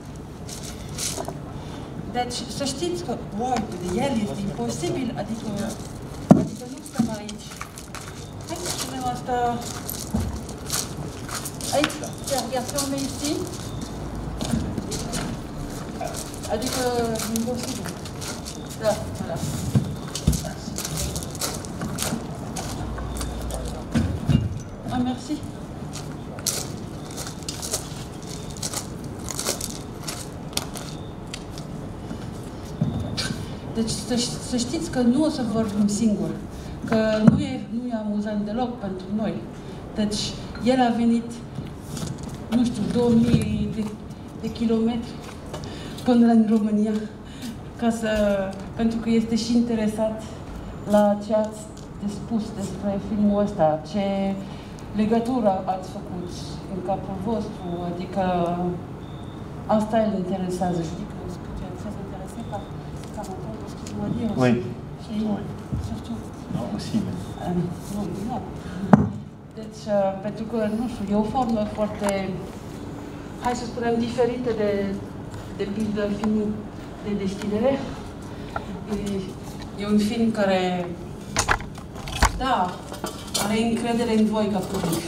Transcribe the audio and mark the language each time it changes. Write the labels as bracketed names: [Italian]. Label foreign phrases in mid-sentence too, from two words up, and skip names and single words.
[Romanian] Deci să știți că, wow, de el este imposibil, adică nu stăm aici. Hai să punem asta aici, iar filme ici. Adică imposibil. Da, [French] voilà. Ah, merci. [Romanian] Deci să știți că nu o să vorbim singur, că nu e amuzant deloc pentru noi. Deci el a venit, nu știu, 2000 de kilometri până în România, pentru că este și interesat la ce ați de spus despre filmul ăsta, ce legătură ați făcut în capul vostru, adică asta îl interesează. Știi că [French] ça s'intéressait par entendre ce qu'il doit dire. Oui. Oui. Surtout. Non, aussi. [Romanian] Nu. Deci, pentru că, nu știu, e o formă foarte, hai să spunem, diferită de pildă filmul de deschidere. E un film care, da, are încredere în voi ca public.